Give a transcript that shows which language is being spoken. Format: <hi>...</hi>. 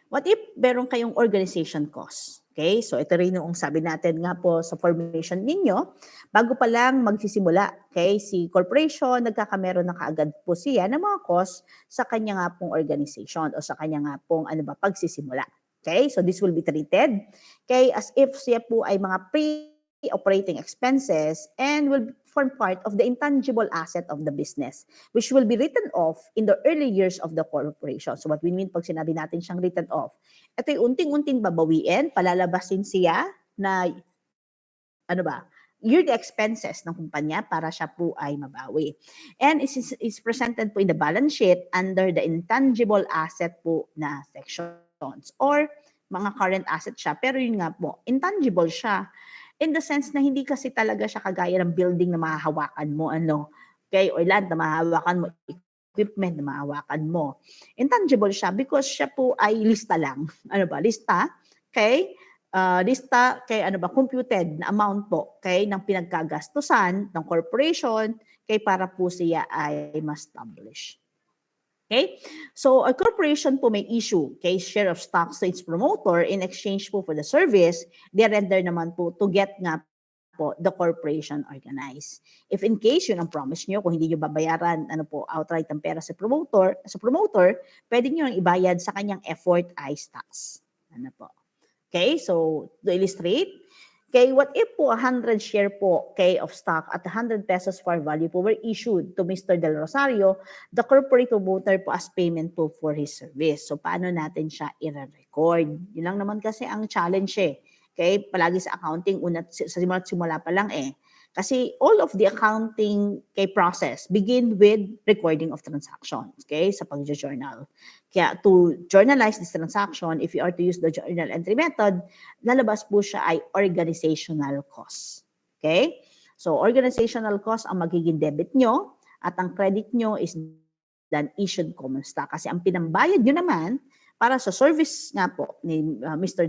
<en>What if</en> <tl>meron kayong organization cost? Okay? So, ito rin yung sabi natin nga po sa formation ninyo. Bago pa lang magsisimula, okay, si corporation, nagkakameron na kaagad po siya ng mga cost sa kanya nga pong organization o sa kanya nga pong pagsisimula.</tl> <en>Okay? So, this will be treated, okay, as if</en> <tl>siya po ay mga</tl> <en>pre-operating expenses and will form part of the intangible asset of the business, which will be written off in the early years of the corporation. So what we mean</en> <tl>pag sinabi natin siyang written off, ito yung unting-unting babawiin, palalabasin siya na, yearly expenses ng kumpanya para siya po ay mabawi.</tl> <en>And is presented po in the balance sheet under the intangible asset po na sections or mga current asset siya.</en> <tl>Pero yun nga po, intangible siya.</tl> <en>In the sense</en> <tl>na hindi kasi talaga siya kagaya ng building na mahahawakan mo, okay, or land na mahahawakan mo, equipment na mahahawakan mo. Intangible siya because siya po ay lista lang. Lista, okay? Lista, kay computed na amount po, okay, ng pinagkagastusan ng corporation, kay para po siya ay ma-establish.</tl> <en>Okay? So, a corporation po may issue, okay, share of stocks to its promoter in exchange po for the service, they render</en> <tl>naman po</tl> <en>to get nga po the corporation organized.</en> <tl>If in case yun ang promise nyo, kung hindi nyo babayaran outright ang pera sa promoter, pwede nyo nang ibayad sa kanyang effort ay stocks.</tl> <en>Okay? So, to illustrate, okay, what if po 100 share po, okay, of stock at 100 pesos par value po were issued to Mr. Del Rosario, the corporate promoter po as payment po for his service.</en> <tl>So, paano natin siya i-record? Yun lang naman kasi ang challenge Okay, palagi sa accounting, sa simula pa lang Kasi</tl> <en>all of the accounting process begin with recording of transactions,</en> <tl>okay, sa pag-journal.</tl> <en>Kaya to journalize this transaction, if you are to use the journal entry method,</en> <tl>lalabas po siya ay</tl> <en>organizational cost. Okay? So, organizational cost</en> <tl>ang magiging debit nyo at ang credit nyo</tl> <en>is then issued common stock.</en> <tl>Kasi ang pinambayad nyo naman para sa service nga po ni Mr.</tl>